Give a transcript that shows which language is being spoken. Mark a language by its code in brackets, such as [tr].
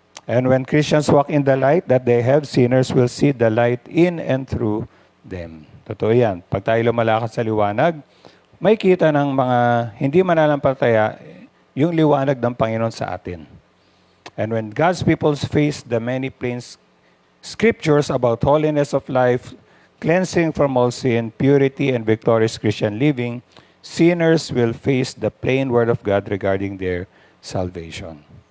[en] And when Christians walk in the light that they have, sinners will see the light in and through them. [tl] Totoo yan. Pag tayo lumalakad sa liwanag, may kita ng mga hindi mananampalataya yung liwanag ng Panginoon sa atin. [en] And when God's people face the many plain scriptures about holiness of life, cleansing from all sin, purity, and victorious Christian living, sinners will face the plain word of God regarding their salvation.